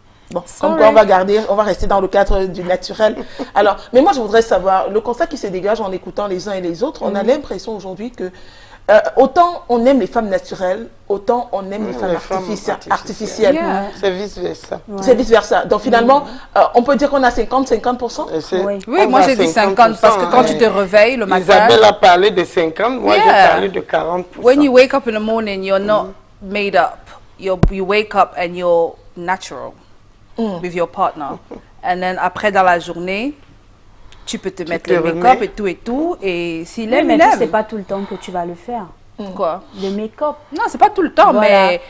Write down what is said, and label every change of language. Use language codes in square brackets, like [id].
[fr] Bon, comme quoi on va rester dans le cadre du naturel. Alors, mais moi je voudrais savoir, le constat qui se dégage en écoutant les uns et les autres, on a l'impression aujourd'hui que autant on aime les femmes naturelles, autant on aime les femmes artificielles. Yeah. C'est vice-versa. Ouais. C'est vice-versa. Donc finalement, on peut dire qu'on a 50-50%. Oui, moi j'ai dit 50 parce que quand tu te réveilles le matin... Isabelle a parlé de 50, moi j'ai parlé de 40%. [en] When you wake up in the morning, you're not made up. You wake up and you're natural with your partner. And then [fr] après dans la journée, tu peux te mettre le make-up et tout. Et s'il aime, il aime. C'est pas tout le temps que tu vas le faire. Quoi? Le make-up. Non, c'est pas tout le temps, mais...